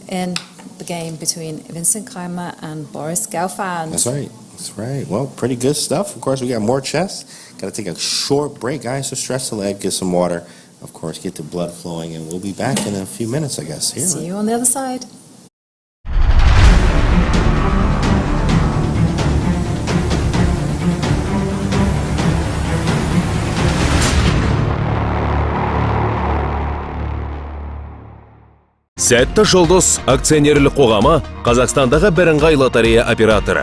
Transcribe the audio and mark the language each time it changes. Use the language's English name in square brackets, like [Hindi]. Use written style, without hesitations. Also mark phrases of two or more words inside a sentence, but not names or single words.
[English] In the game between Vincent Keymer and Boris Gelfand. That's right. That's right. Well, pretty good stuff. Of course, we got more chess. Got to take a short break, guys. So stretch the leg, get some water. Of course, get the blood flowing, and we'll be back in a few minutes, I guess. Here, See you on the other side. [Kazakh] Сәтті Жулdyz акционерлік қоғамы Қазақстандағы бірыңғай лотерея операторы.